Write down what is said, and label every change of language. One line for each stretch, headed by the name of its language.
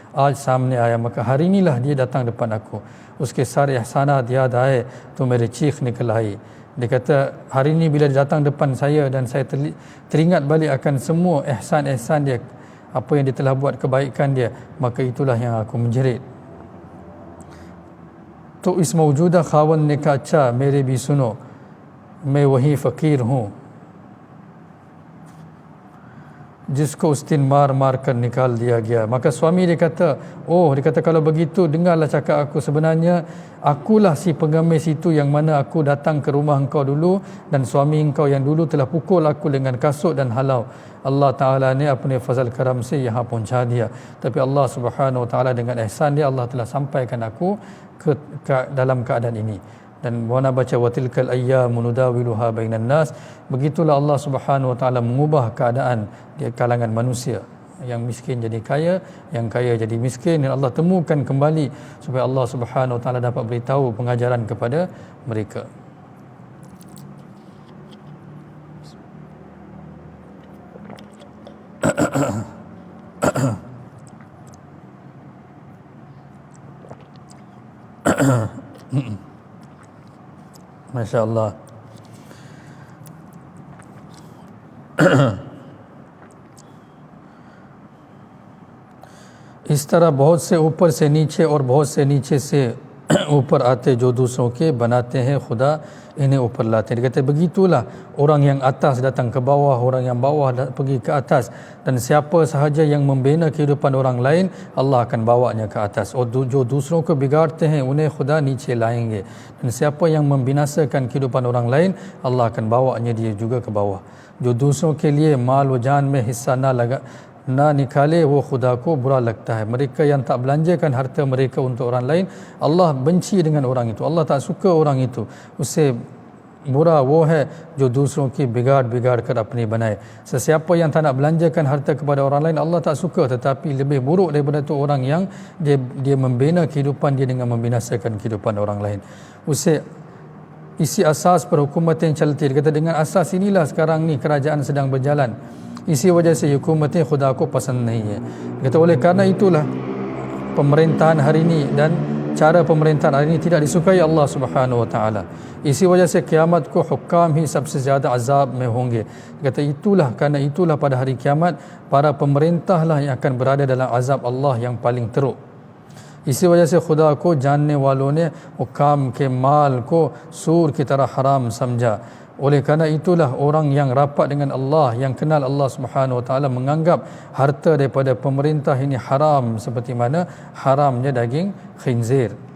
Hindi: आज सामने आया,
Malay: maka hari inilah dia datang depan aku.
Hindi: उसके सारे एहसानात याद आए तो मेरी चीख निकल आई.
Malay: Dia kata hari ini bila dia datang depan saya dan saya teringat balik akan semua ihsan-ihsan dia, apa yang dia telah buat, kebaikan dia, maka itulah yang aku menjerit.
Hindi: तो इस मौजूदा खावन ने कहा अच्छा मेरे भी सुनो, मैं वही फ़कीर हूँ जिसको उस दिन मार कर निकाल दिया गया.
Malay: Maka suami dia kata, kalau begitu dengarlah cakap aku, sebenarnya akulah si pengemis itu yang mana aku datang ke rumah engkau dulu dan suami engkau yang dulu telah pukul aku dengan kasut dan halau.
Hindi: Allah Ta'ala ने अपने फजल करम से यहाँ पहुँचा दिया.
Malay: Tapi Allah Subhanahu Wa Ta'ala dengan ihsan dia, Allah telah sampaikan aku ke dalam keadaan ini. Dan Wana baca
Arabic: watilkal ayyamu nudawiluha bainan nas.
Malay: Begitulah Allah Subhanahu wa taala mengubah keadaan di kalangan manusia. Yang miskin jadi kaya, yang kaya jadi miskin, dan Allah temukan kembali supaya Allah Subhanahu wa taala dapat beritahu pengajaran kepada mereka. Masya Allah.
Hindi: इस तरह बहुत से ऊपर से नीचे और बहुत से नीचे से ऊपर आते जो दूसरों के बनाते हैं खुदा इन्हें ऊपर लाते हैं.
Malay: Dia kata begitulah orang yang atas datang ke bawah, orang yang bawah pergi ke atas, dan siapa sahaja yang membina kehidupan orang lain Allah akan bawanya ke atas.
Hindi: और जो दूसरों को बिगाड़ते हैं उन्हें खुदा नीचे लाएंगे.
Malay: Dan siapa yang membinasakan kehidupan orang lain Allah akan bawanya dia juga ke bawah.
Hindi: जो दूसरों के लिए माल व जान में हिस्सा ना निकाले वो खुदा को बुरा लगता है.
Malay: Mereka yang tak belanjakan harta mereka untuk orang lain, Allah benci dengan orang itu. Allah tak suka orang itu.
Hindi: Usse बुरा वो है जो दूसरों की बिगाड़ कर अपनी बनाए.
Malay: Sesiapa yang tak nak belanjakan harta kepada orang lain Allah tak suka, tetapi lebih buruk daripada itu orang yang dia membina kehidupan dia dengan membinasakan kehidupan orang lain.
Hindi: Usse isi asas per hukumatin chalti.
Malay: Dia kata dengan asas inilah sekarang ni kerajaan sedang berjalan.
Hindi: इसी वजह से हुकूमतें खुदा को पसंद नहीं है.
Malay: Kata oleh karena itulah pemerintahan hari ini dan cara pemerintahan hari ini tidak disukai Allah Subhanahu wa taala.
Hindi: इसी वजह से क़यामत को हुक्काम ही सबसे ज़्यादा अज़ाब में होंगे.
Malay: Kata itulah, karena itulah pada hari kiamat para pemerintahlah yang akan berada dalam azab Allah yang paling teruk.
Hindi: इसी वजह से खुदा को जानने वालों ने हुक्काम के माल को सूर की तरह हराम समझा.
Malay: Oleh kerana itulah orang yang rapat dengan Allah, yang kenal Allah Subhanahu wa taala menganggap harta daripada pemerintah ini haram seperti mana haramnya daging khinzir.